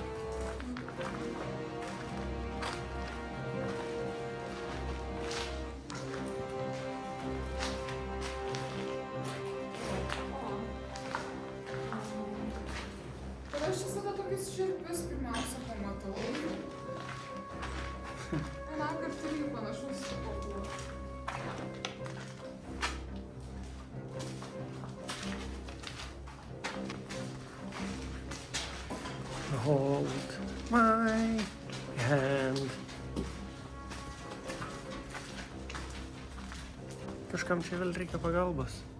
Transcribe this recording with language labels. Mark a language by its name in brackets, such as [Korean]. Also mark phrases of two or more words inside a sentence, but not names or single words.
[Lithuanian] Bet aš visada tokius širpius pirmiausia pamatau. Anąkart irgi panašus buvo. [English] Hold my hand. [Lithuanian] Kažkam čia vėl reikia pagalbos.